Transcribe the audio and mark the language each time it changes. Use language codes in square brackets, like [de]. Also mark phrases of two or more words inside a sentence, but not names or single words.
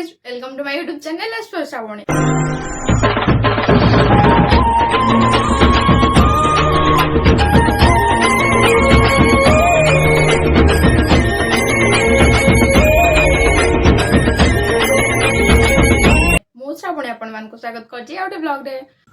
[en] Welcome to my YouTube channel as per Shravani. [or] ମୁଁ ଶ୍ରାବଣୀ ଆପଣମାନଙ୍କୁ ସ୍ୱାଗତ କରୁଛି ଆଉ ଗୋଟେ ବ୍ଲଗ ରେ।